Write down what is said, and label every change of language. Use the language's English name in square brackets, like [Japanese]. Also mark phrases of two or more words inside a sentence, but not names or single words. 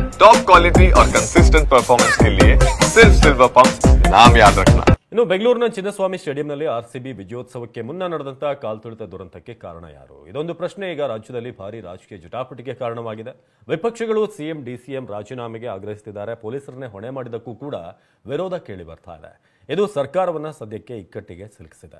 [Hindi] टॉप क्वालिटी और कंसिस्टेंट परफॉर्मेंस के लिए सिर्फ सिल्वर पंप नाम याद रखना। [Kannada] ಇನ್ನು ಬೆಂಗಳೂರಿನ ಚಿನ್ನಸ್ವಾಮಿ ಸ್ಟೇಡಿಯಂನಲ್ಲಿ ಆರ್ಸಿಬಿ ವಿಜಯೋತ್ಸವಕ್ಕೆ ಮುನ್ನ ನಡೆದಂತಹ ಕಾಲ್ತುಳಿತ ದುರಂತಕ್ಕೆ ಕಾರಣ ಯಾರು? ಇದೊಂದು ಪ್ರಶ್ನೆ ಈಗ ರಾಜ್ಯದಲ್ಲಿ ಭಾರಿ ರಾಜಕೀಯ ಜಟಾಪಟಿಗೆ ಕಾರಣವಾಗಿದೆ. ವಿಪಕ್ಷಗಳು ಸಿಎಂ ಡಿಸಿಎಂ ರಾಜೀನಾಮೆಗೆ ಆಗ್ರಹಿಸುತ್ತಿದ್ದಾರೆ. ಪೊಲೀಸರನ್ನೇ ಹೊಣೆ ಮಾಡಿದ್ದಕ್ಕೂ ಕೂಡ ವಿರೋಧ ಕೇಳಿ ಬರ್ತಾ ಇದೆ. ಇದು ಸರ್ಕಾರವನ್ನ ಸದ್ಯಕ್ಕೆ ಇಕ್ಕಟ್ಟಿಗೆ ಸಿಲುಕಿಸಿದೆ.